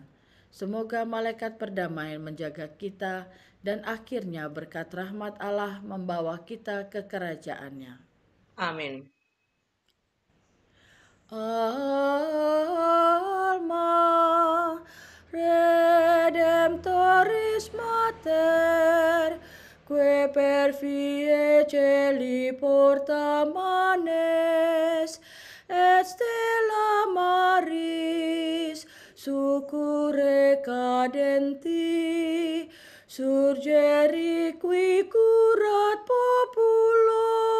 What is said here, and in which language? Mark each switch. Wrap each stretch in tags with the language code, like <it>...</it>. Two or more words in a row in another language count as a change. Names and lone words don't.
<id>Semoga malaikat perdamaian menjaga kita dan akhirnya berkat rahmat Allah membawa kita ke kerajaannya. Amin.</id> <la>Alma Redemptoris Mater, que per vie celi porta manes, et stella maris succurre cadenti, surgeri qui curat populo,</la>